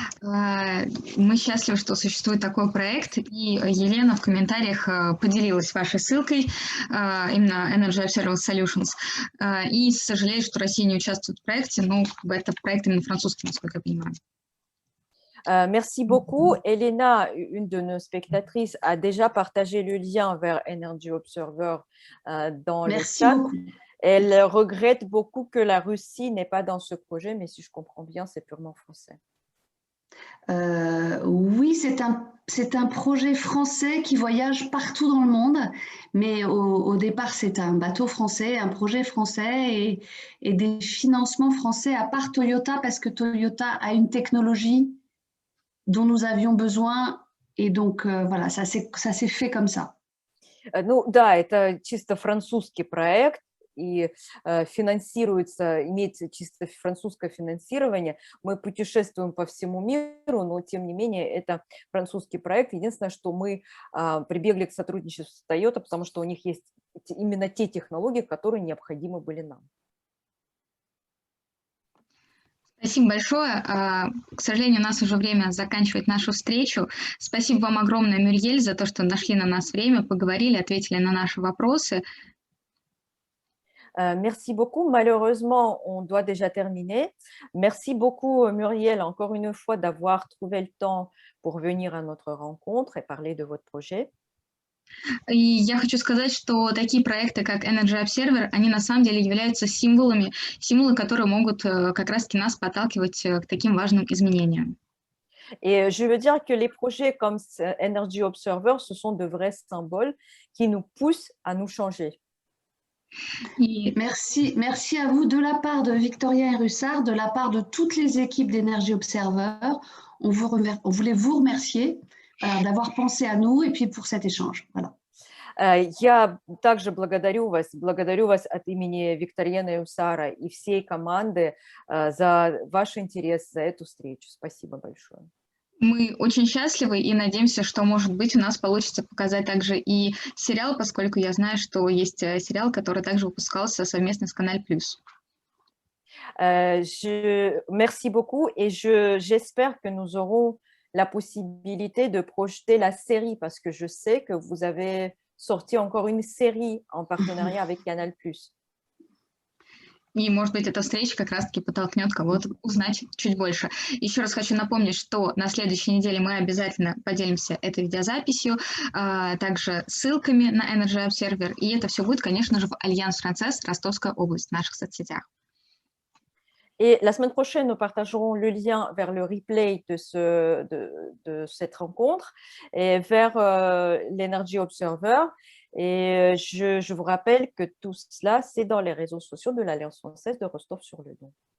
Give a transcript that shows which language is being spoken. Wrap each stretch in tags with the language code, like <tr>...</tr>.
<ru>Мы счастливы, что существует такой проект, и Елена в комментариях поделилась вашей ссылкой, именно Energy Observer Solutions, и сожалею, что Россия не участвует в проекте, но это проект именно французский, насколько я понимаю.</ru> <fr>Merci beaucoup. Elena, une de nos spectatrices, a déjà partagé le lien vers Energy Observer dans le chat. Beaucoup. Elle regrette beaucoup que la Russie n'est pas dans ce projet, mais si je comprends bien, c'est purement français. Oui, c'est un projet français qui voyage partout dans le monde, mais au départ, c'est un bateau français, un projet français et des financements français, à part Toyota, parce que Toyota a une technologie dont nous avions besoin, et donc voilà, ça s'est fait comme ça.</fr> <ru>Ну да, это чисто французский проект, и финансируется, имеется чисто французское финансирование. Мы путешествуем по всему миру, но тем не менее это французский проект. Единственное, что мы прибегли к сотрудничеству с Toyota, потому что у них есть именно те технологии, которые необходимы были нам. Спасибо большое. К сожалению, у нас уже время заканчивать нашу встречу. Спасибо вам огромное, Мюриель, за то, что нашли на нас время, поговорили, ответили на наши вопросы.</ru> <fr>Merci beaucoup. Malheureusement, on doit déjà terminer. Merci beaucoup, Muriel, encore une fois, d'avoir trouvé le temps pour venir à notre rencontre et parler de votre projet.</fr> <ru>И я хочу сказать, что такие проекты, как Energy Observer, они на самом деле являются символы, которые могут как раз-таки нас подталкивать к таким важным изменениям.</ru> <fr>Et je veux dire que les projets comme Energy Observer, ce sont de vrais symboles qui nous poussent à nous changer. Merci à vous de la part de Victoria et Russard, de la part de toutes les équipes d'Energy Observer. On voulait vous remercier d'avoir pensé à nous et puis pour cet échange. Voilà.</fr> <ru>Я также благодарю вас от имени Викторианы и Усара и всей команды за ваш интерес, за эту встречу. Спасибо большое. Мы очень счастливы и надеемся, что, может быть, у нас получится показать также и сериал, поскольку я знаю, что есть сериал, который также выпускался совместно с Canal+.</ru> <fr>Merci beaucoup et j'espère que nous aurons la possibilité de projeter la série parce que je sais que vous avez sorti encore une série en partenariat avec Canal+.</fr> <ru>И, может быть, эта встреча как раз-таки подтолкнет кого-то узнать чуть больше. Еще раз хочу напомнить, что на следующей неделе мы обязательно поделимся этой видеозаписью, также ссылками на Energy Observer, и это все будет, конечно же, в Альянс Францесс, Ростовская область, в наших соцсетях.</ru> <fr>Et la semaine prochaine, nous partagerons le lien vers le replay de cette rencontre et vers l'Energy Observer. Et je vous rappelle que tout cela, c'est dans les réseaux sociaux de l'Alliance française de Rostov-sur-le-Don.</fr>